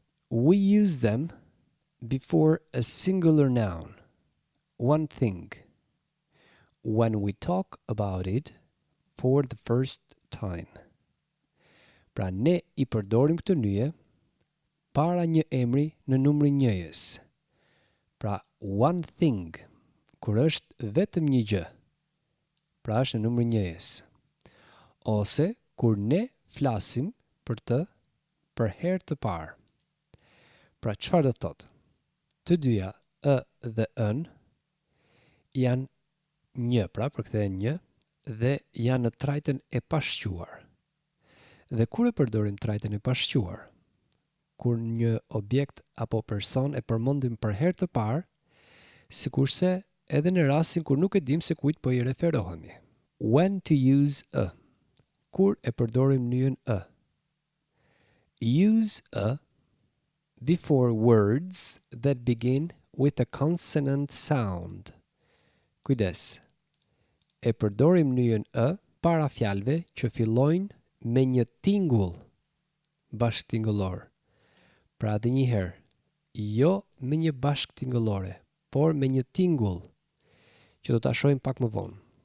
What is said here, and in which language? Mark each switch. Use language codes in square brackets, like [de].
[en] We use them before a singular noun, one thing, when we talk about it for the first time. [sq] Pra ne i përdorim këtë nyje para një emri në numrin njëjës. Pra [en] one thing, [sq] kur është vetëm një gjë. Pra është në numrin njëjës. Ose kur ne flasim për të për herë të parë. Pra çfarë do të thotë? Të dyja ë dhe ën janë një, pra përkthehen një, dhe janë në trajtën e pashquar. Dhe kur e përdorim trajtën e pashquar? Kur një objekt apo person e përmendim për herë të parë, sikurse edhe në rastin kur nuk e dim se kujt po i referohemi. [en] When to use a. [sq] Kur e përdorim nyjen ë? [en] Use a before words that begin with a consonant sound. [sq] Kujdes. E përdorim nyjen ë para fjalëve që fillojnë me një tingull bashkëtingullor. Pra edhe një herë, jo me një bashkëtingullore, por me një tingull, që do ta shohim pak më vonë.